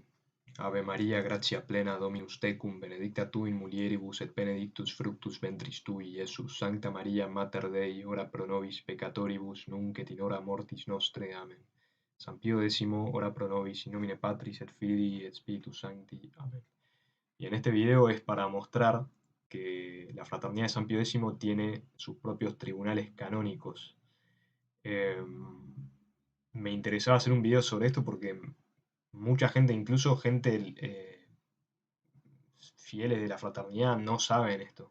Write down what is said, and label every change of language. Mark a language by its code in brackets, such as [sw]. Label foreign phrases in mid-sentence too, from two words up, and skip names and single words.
[la] Ave Maria, gratia plena, Dominus tecum, benedicta tu in mulieribus et benedictus fructus ventris tui, Iesus. Sancta Maria, Mater Dei, ora pro nobis peccatoribus, nunc et in hora mortis nostre. Amen. San Pío X, ora pro nobis, in nomine Patris et Filii et Spiritus Sancti. Amen. [es] Y en este video es para mostrar que la Fraternidad de San Pío X tiene sus propios tribunales canónicos. Me interesaba hacer un video sobre esto porque mucha gente, incluso gente fieles de la fraternidad, no saben esto.